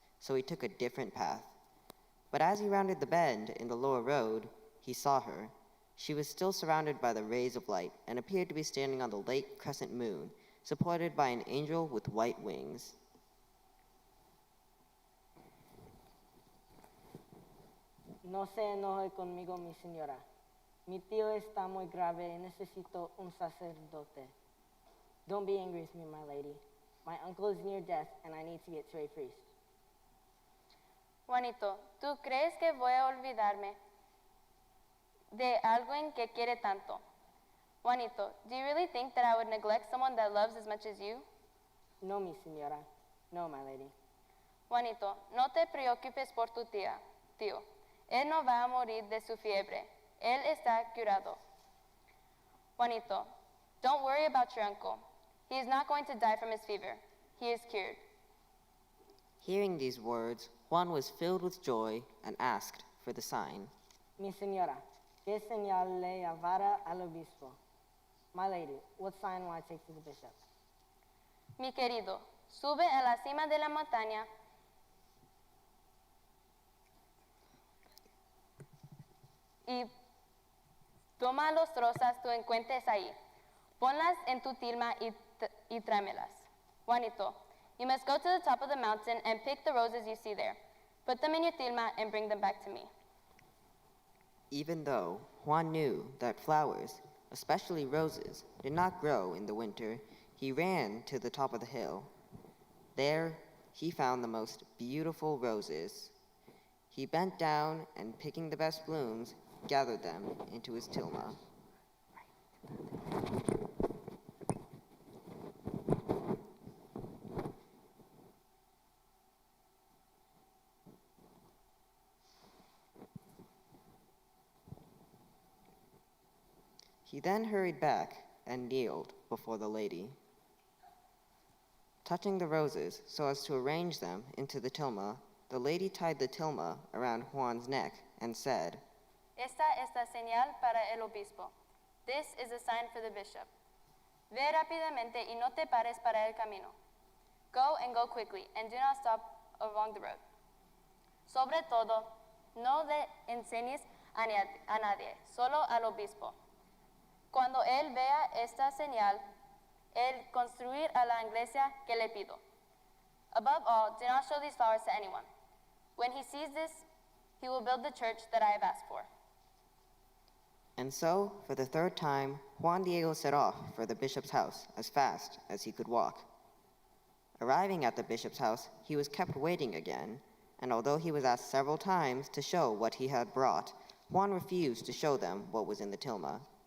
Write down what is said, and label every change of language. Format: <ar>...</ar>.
<en>So he took a different path. But as he rounded the bend in the lower road, he saw her. She was still surrounded by the rays of light and appeared to be standing on the late crescent moon, supported by an angel with white wings.</en> <es>No se enoje conmigo, mi señora. Mi tío está muy grave y necesito un sacerdote.</es> <en>Don't be angry with me, my lady. My uncle is near death and I need to get to a priest.</en> <es>Juanito, ¿tú crees que voy a olvidarme de alguien que quiere tanto.</es> <en>Juanito, do you really think that I would neglect someone that loves as much as you?</en> <es>No, mi señora.</es> <en>No, my lady.</en> <es>Juanito, no te preocupes por tu tío. Él no va a morir de su fiebre. Él está curado.</es> <en>Juanito, don't worry about your uncle. He is not going to die from his fever. He is cured. Hearing these words, Juan was filled with joy and asked for the sign.</en> <es>Mi señora, ¿qué señal le llevará al obispo?</es> <en>My lady, what sign will I take to the bishop?</en> <es>Mi querido, sube a la cima de la montaña y toma las rosas tú encuentres ahí. Ponlas en tu tilma y tráemelas.</es> <en>Juanito, you must go to the top of the mountain and pick the roses you see there. Put them in your tilma and bring them back to me. Even though Juan knew that flowers, especially roses, did not grow in the winter, he ran to the top of the hill. There, he found the most beautiful roses. He bent down and, picking the best blooms, gathered them into his tilma. He then hurried back and kneeled before the lady. Touching the roses so as to arrange them into the tilma, the lady tied the tilma around Juan's neck and said,</en> <es>Esta es la señal para el obispo.</es> <en>This is a sign for the bishop.</en> <es>Ve rápidamente y no te pares para el camino.</es> <en>Go and go quickly, and do not stop along the road.</en> <es>Sobre todo, no le enseñes a nadie, solo al obispo. Cuando él vea esta señal, él construir a la iglesia que le pido.</es> <en>Above all, do not show these flowers to anyone. When he sees this, he will build the church that I have asked for. And so, for the third time, Juan Diego set off for the bishop's house as fast as he could walk. Arriving at the bishop's house, he was kept waiting again, and although he was asked several times to show what he had brought, Juan refused to show them what was in the tilma.</en>